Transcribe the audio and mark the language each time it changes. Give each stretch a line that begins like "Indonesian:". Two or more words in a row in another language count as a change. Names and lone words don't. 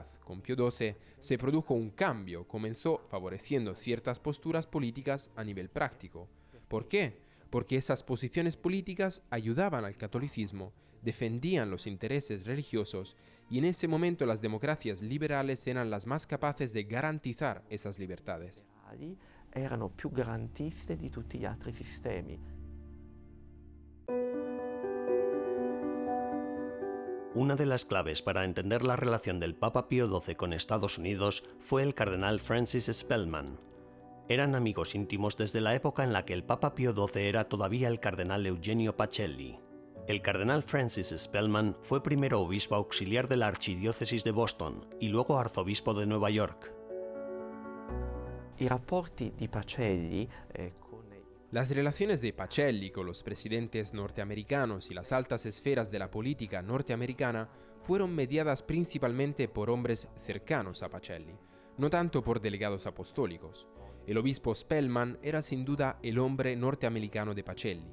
Spanish: Con Pío XII se produjo un cambio, comenzó favoreciendo ciertas posturas políticas a nivel práctico. ¿Por qué? Porque esas posiciones políticas ayudaban al catolicismo, defendían los intereses religiosos y en ese momento las democracias liberales eran las más capaces de garantizar esas libertades.
Italian: Erano più garantiste di tutti gli altri sistemi.
Spanish: Una de las claves para entender la relación del Papa Pío XII con Estados Unidos fue el cardenal Francis Spellman. Eran amigos íntimos desde la época en la que el Papa Pío XII era todavía el cardenal Eugenio Pacelli. El cardenal Francis Spellman fue primero obispo auxiliar de la archidiócesis de Boston y luego arzobispo de Nueva York.
Italian: I rapporti di Pacelli con
Spanish: Las relaciones de Pacelli con los presidentes norteamericanos y las altas esferas de la política norteamericana fueron mediadas principalmente por hombres cercanos a Pacelli, no tanto por delegados apostólicos. El obispo Spellman era sin duda el hombre norteamericano de Pacelli.